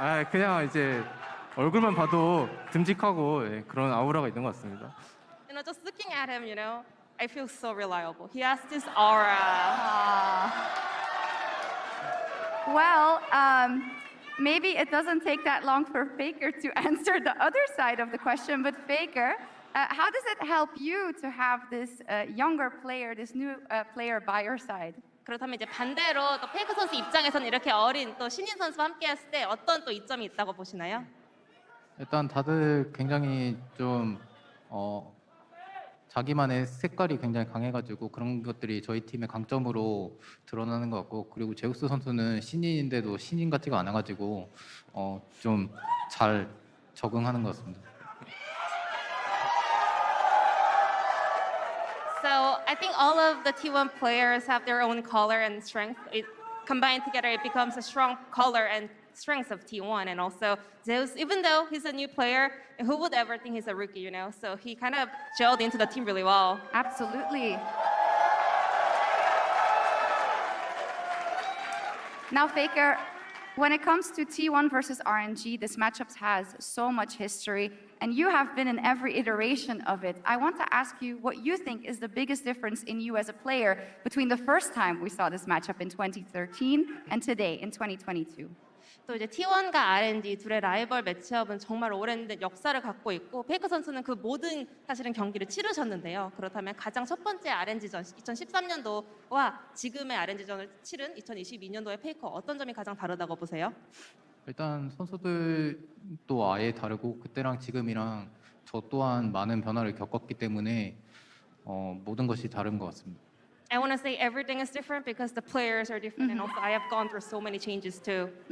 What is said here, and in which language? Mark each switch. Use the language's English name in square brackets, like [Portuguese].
[Korean] 그냥 이제 얼굴만 봐도 듬직하고 예, 그런 아우라가 있는 것 같습니다. [English] You know, just looking at him, you know, I feel so reliable. He has this aura. Well, maybe it doesn't take that long for Faker to answer the other side of the question, but Faker, how does it help you to have this younger player, this new player by your side? [Korean] 그렇다면 이제 반대로 또 페이커 선수 입장에서는 이렇게 어린 또 신인 선수와 함께 했을 때 어떤 또 이점이 있다고 보시나요? 일단 다들 굉장히 좀 자기만의 색깔이 굉장히 강해가지고 그런 것들이 저희 팀의 강점으로 드러나는 것 같고, 그리고 제우스 선수는 신인인데도 신인 같지가 않아가지고 좀 잘 적응하는 것 같습니다. [English] So I think all of the T1 players have their own color and strength. It combined together, it becomes a strong color and strengths of T1. And also Zeus, even though he's a new player, who would ever think he's a rookie, you know? So he kind of gelled into the team really well. Absolutely. Now, Faker, when it comes to T1 versus RNG, this matchup has so much history, and you have been in every iteration of it. I want to ask you what you think is the biggest difference in you as a player between the first time we saw this matchup in 2013 and today in 2022. [Korean] 또 이제 T1과 RNG 둘의 라이벌 매치업은 정말 오랜 역사를 갖고 있고 페이커 선수는 그 모든 사실은 경기를 치르셨는데요. 그렇다면 가장 첫 번째 RNG전 2013년도와 지금의 RNG전을 치른 2022년도의 페이커 어떤 점이 가장 다르다고 보세요? 일단 선수들도 아예 다르고 그때랑 지금이랑 저 또한 많은 변화를 겪었기 때문에 모든 것이 다른 것 같습니다. [English] I want to say everything is different because the players are different, and also I have gone through so many changes too.